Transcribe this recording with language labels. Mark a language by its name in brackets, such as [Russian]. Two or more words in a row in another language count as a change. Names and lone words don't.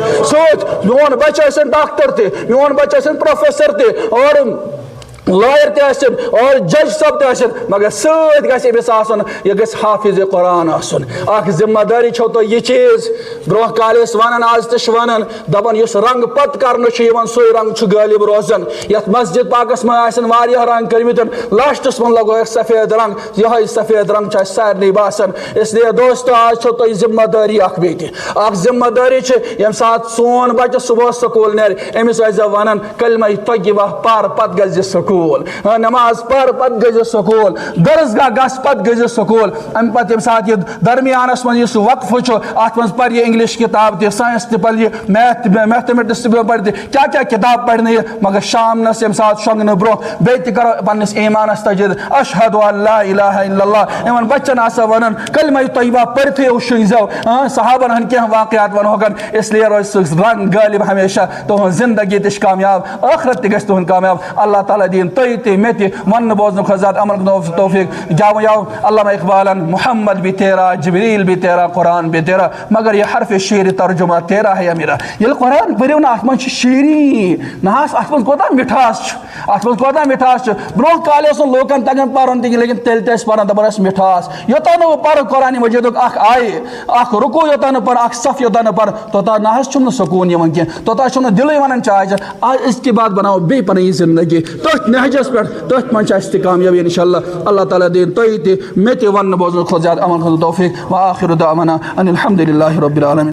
[Kashmiri] سۭتۍ میون بچہِ ٲسِن ڈاکٹر تہِ، میون بچہِ ٲسِن پروفیسر تہِ اور لائر تہِ ٲسِن اور جج صٲب تہِ ٲسِن، مگر سۭتۍ گژھِ أمِس آسُن یہِ گژھِ حافظ قرآن آسُن. اکھ ذمہ دٲری چھو تۄہہِ یہِ چیٖز برونٛہہ کالہِ ٲسۍ وَنان آز تہِ چھِ وَنان دَپان یُس رنٛگ پتہٕ کرنہٕ چھُ یِوان سُے رنٛگ چھُ غٲلب روزان. یتھ مسجد پاکس منٛز آسن واریاہ رنٛگ کٔرمٕتۍ، لاسٹس منٛز لگووُکھ سفید رنٛگ، یِہوے سفید رنٛگ چھُ اَسہِ سارنٕے باسان. [Urdu] اس لیے [Kashmiri] دوستو آز چھو تۄہہِ ذمہ دٲری اکھ بیٚیہِ تہِ. اکھ ذمہ دٲری چھِ ییٚمہِ ساتہٕ سون بچہِ صبح سکوٗل نیرِ أمِس ٲسۍزیو وَنان کلمہ طیبہ پر پتہٕ گژھِ سکوٗل، نماز پر پتہٕ گٔژھۍ سکوٗل، درسگاہ گژھ پتہٕ گٔژھۍ سکوٗل. اَمہِ پتہٕ ییٚمہِ ساتہٕ یہِ درمیانس منٛز یُس وقفہٕ چھُ اتھ منٛز پرِ یہِ انگلش کِتاب تہِ، ساینس تہِ پرِ یہِ، میتھمیٹکس تہِ پرِ تہِ، کیٛاہ کِتاب پرنہٕ یہِ. مگر شامنس ییٚمہِ ساتہٕ شۄنگنہٕ برونٛہہ بیٚیہِ تہِ کرو پننِس ایمانس تجدید، [Arabic] اشہد ان لا الہ الا اللہ. [Kashmiri] یِمن بچن آسو ونان کلمہ طیبہ پٔرتھٕے شٔنگزیو. صحابن ہٕنٛدۍ کینٛہہ واقعات ونہوکن. [Urdu] اس لیے [Kashmiri] روزِ سُہ رنٛگ غٲلب ہمیشہ. تُہنٛز زندگی تہِ چھِ کامیاب، ٲخرت تہِ گژھِ تُہُنٛد کامیاب. اللہ تعالیٰ دِیِن تُہۍ تہِ مےٚ تہِ ون بوزن کھۄتہٕ زیادٕ عمل کرنُک توفیق. جاو علامہ اقبالن [Urdu] محمد بھی تیرا، جبریل بھی تیرا، قرآن بھی تیرا، مگر یہ حرف شعر ترجمہ تیرا ہے یا میرا. [Kashmiri] ییٚلہِ قرآن پٔرِو نا اتھ منٛز چھِ شیٖری نہ حظ، اتھ منٛز کوتاہ مِٹھاس چھُ، اتھ منٛز کوتاہ مِٹھاس چھُ. برونٛہہ کالہِ اوس نہٕ لوٗکن تگان پرُن تہِ کینٛہہ، لیکن تیٚلہِ تہِ ٲسۍ پران دپان ٲسۍ مِٹھاس. یوٚتانۍ نہٕ بہٕ پرٕ قرآنِ مجیدُک اکھ آیہِ، اکھ رُکوٗع یوٚتانۍ نہٕ پرٕ، اکھ صف یوٚتانۍ نہٕ پرٕ، توٚتانۍ نہ حظ چھُم نہٕ سکوٗن یِوان کینٛہہ، توٚتانۍ چھُم نہٕ دِلٕے ونان چاے چٮ۪تھ. آز أزکہِ بعد بناوو بیٚیہِ پنٕنۍ زندگی تٔتھۍ نہجس پٮ۪ٹھ، تٔتھۍ منٛز چھِ اَسہِ تہِ کامیٲبی انشاءاللہ. اللہ تعالیٰ دِیِن تُہۍ تہِ مےٚ تہِ ون بوزنہٕ کھۄتہٕ زیادٕ عمل کھۄتہٕ توفیق. [Arabic] وآخر دعوانا ان الحمد للہ رب العالمین.